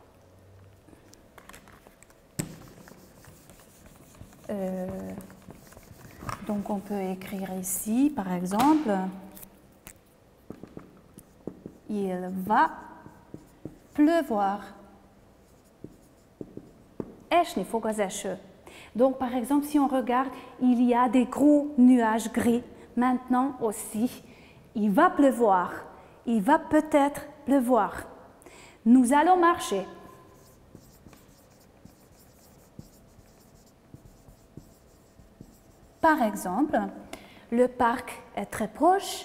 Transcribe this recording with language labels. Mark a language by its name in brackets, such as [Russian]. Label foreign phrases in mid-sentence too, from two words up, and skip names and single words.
[French] Donc on peut écrire ici, par exemple, il va pleuvoir. [Hungarian] Es niet fog az eső. [French] Donc par exemple, si on regarde, il y a des gros nuages gris. Maintenant aussi, il va pleuvoir. Il va peut-être pleuvoir. Nous allons marcher. Par exemple, le parc est très proche.